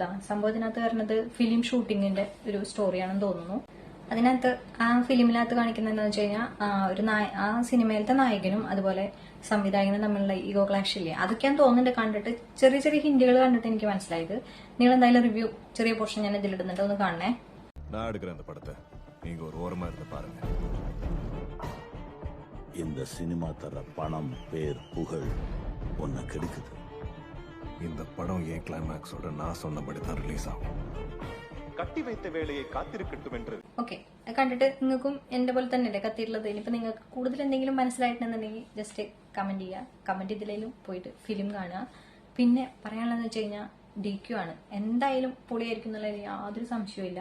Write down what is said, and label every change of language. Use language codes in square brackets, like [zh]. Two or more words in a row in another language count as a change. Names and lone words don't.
[ml] സംഭവത്തിനകത്ത് വരുന്നത് [en] film shooting [ml] ഒരു സ്റ്റോറിയാണെന്ന് തോന്നുന്നു. അതിനകത്ത് ആ ഫിലിമിനകത്ത് കാണിക്കുന്നത് എന്താണെന്ന് വെച്ച് കഴിഞ്ഞാൽ ആ സിനിമയിലത്തെ നായകനും അതുപോലെ സംവിധായകനും തമ്മിലുള്ള [en] ego clash [ml] ഇല്ലേ, അതൊക്കെയാണ് തോന്നുന്നുണ്ട്. കണ്ടിട്ട് ചെറിയ ചെറിയ ഹിന്റുകൾ കണ്ടിട്ട് എനിക്ക് മനസ്സിലായത്. നിങ്ങൾ എന്തായാലും റിവ്യൂ ചെറിയ പോർഷൻ ഞാൻ ഇതിലിടുന്നുണ്ട്, ഒന്ന് കാണണേ. [ta] நான் எடுக்கிற அந்த படத்தை நீங்க ஒரு ஓரமா இருந்து பாருங்க. இந்த சினிமா தர பணம், பேர், புகழ் ஒன்ன கெடுக்குது. இந்த படம் ஏன் கிளைமேக்ஸோட நான் சொன்னபடி தான் ரிலீஸ் ஆகும். [ml] കട്ടി വയ്ത്ത വേളയെ കാത്തിരിക്കട്ടും എന്ന്. ഓക്കെ, കണ്ടിട്ട് നിങ്ങൾക്കും എന്റെ പോലെ തന്നെയല്ലേ കത്തിയിട്ടുള്ളത്. ഇനിയിപ്പോ നിങ്ങൾക്ക് കൂടുതൽ എന്തെങ്കിലും മനസ്സിലായിട്ടുണ്ടെന്നുണ്ടെങ്കിൽ [en] just comment [ml] ചെയ്യുക. കമന്റ് ഇതിലും പോയിട്ട് ഫിലിം കാണുക. പിന്നെ പറയാനുള്ളതെന്ന് വെച്ച് കഴിഞ്ഞാൽ DQ ആണ്, എന്തായാലും പൊളിയായിരിക്കും എന്നുള്ളതിൽ യാതൊരു സംശയവും.